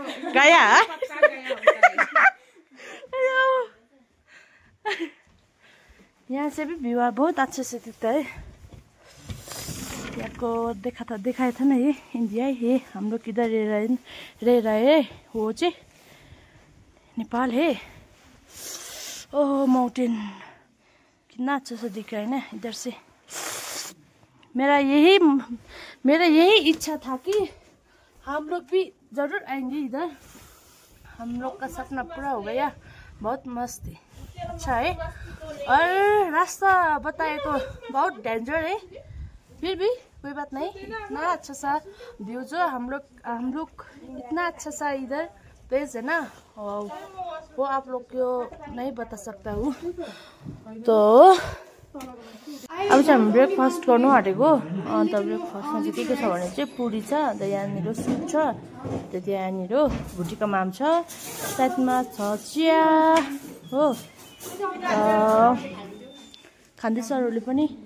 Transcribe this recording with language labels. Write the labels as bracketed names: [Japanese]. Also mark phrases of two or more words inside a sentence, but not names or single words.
[Hindi] गया पक्का गया होता है। यहाँ से भी व्यू बहुत अच्छे से दिखता है यहाँ को दिखाया था ना ये इंडिया है हम लोग किधर रह रहे है वो चाहिँ नेपाल है ओह माउंटेन कितना अच्छा सा दिख रहा है ना इधर से मेरा यही इच्छा था कि हम लोग भी जरूर आएंगे इधर हम लोग का सपना पूरा हो गया बहुत मस्त है अच्छा है और रास्ता बताए तो बहुत डेंजर है फिर भी कोई बात नहीं इतना अच्छा सा व्यू जो हम लोग इतना अच्छा सा इधर प्लेस है ना वो आप लोग को नहीं बता सकता हूँ [Nepali] तो अब चाहिँ हामी ब्रेकफास्ट गर्नु आँटेको अन्त ब्रेकफास्टमा चाहिँ के छ भने चाहिँ पुरी छ अन्त यहाँनिर सुप छ अन्त त्यहाँनिर भुटीको माम छ साथमा छ चिया हो खाँदैछहरूले पनि